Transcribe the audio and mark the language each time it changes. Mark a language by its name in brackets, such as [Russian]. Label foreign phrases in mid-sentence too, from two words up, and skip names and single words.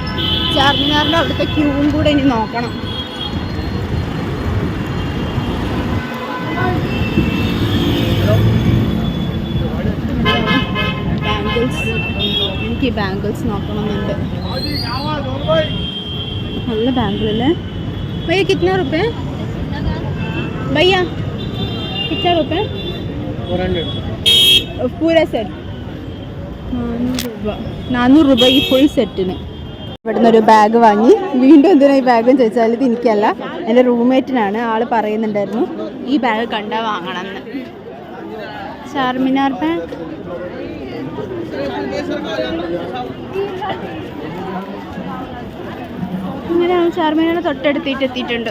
[Malayalam] ചാർമിനാറിൻ്റെ അവിടുത്തെ ക്യൂവും കൂടെ ഇനി നോക്കണം. ബാംഗിൾസ്, എനിക്ക് ബാംഗിൾസ് നോക്കണമെന്നുണ്ട്. നല്ല ബാംഗിളല്ലേ भैया? [Hindi] कितना रुपये भैया? कितना रुपये? [Malayalam] 400 पूरा സെറ്റ് 400 രൂപ ഈ [English] full setന്. [Malayalam] ഇവിടുന്ന് ഒരു ബാഗ് വാങ്ങി. വീണ്ടും എന്തിനാ ഈ ബാഗും ചോദിച്ചാൽ ഇത് എനിക്കല്ല, എൻ്റെ റൂംമേറ്റിനാണ്. ആൾ പറയുന്നുണ്ടായിരുന്നു ഈ ബാഗ് കണ്ടാൽ വാങ്ങണമെന്ന്. ചാർമിനാർ ബാഗ് ഇങ്ങനെ ചാർമിനാർ തൊട്ടടുത്തിട്ട് എത്തിയിട്ടുണ്ട്.